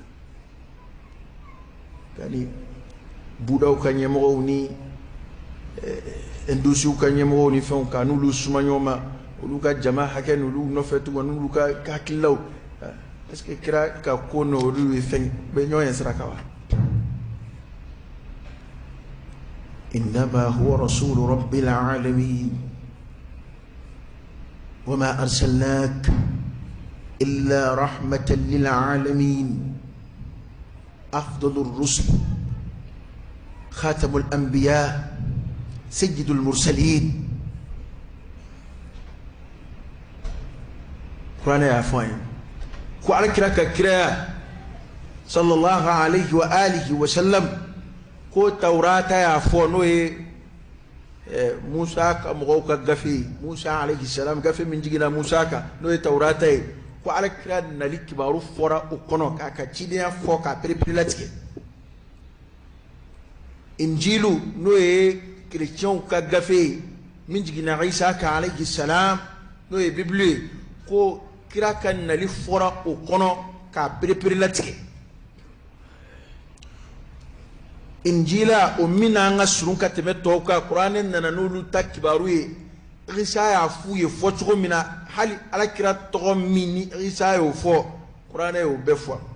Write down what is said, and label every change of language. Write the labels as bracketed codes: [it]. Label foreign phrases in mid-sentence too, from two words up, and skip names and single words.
[bm] yani budaw ka ɲɛmɔgɔw ni indusiw ka ɲɛmɔgɔw ni fɛnw ka n'olu suma ɲɔgɔn ma olu ka jama hakɛ n'olu nɔfɛ tugun n'olu ka hakililaw est-ce que kira ka ko n'olu ye fɛn bɛ ɲɔgɔn ye sira kan [ar] وإنما هو رسول رب العالمين وما أرسلناك إلا رحمة للعالمين أفضل الرسل خاتم الأنبياء سيد المرسلين Qur'an ya fa'in ko [bm] ala kira ka kira [ar] صلى الله عليه وعلى آله وسلم [bm] ko taurata ya fo no ye Musa ka mɔgɔw ka gafe Musa [ar] عليه السلام [bm] gafe min jigina Musa ka no ye taurata ye ko ala kira nali kibaru fɔra o kɔnɔ k'a ka cidenya fɔ k'a perepere latigɛ injilu no ye chrétienw ka gafe min jigina Isa ka [ar] عليه السلام [bm] no ye bible ye ko kira ka nali fɔra o kɔnɔ k'a perepere latigɛ injila o min n'an ka surun ka tɛmɛ tɔw kan kuranɛ nana n'olu ta kibaru ye Isa y'a f'u ye fɔ cogo min na hali alakira tɔgɔ min ni Isa y'o fɔ kuranɛ y'o bɛɛ fɔ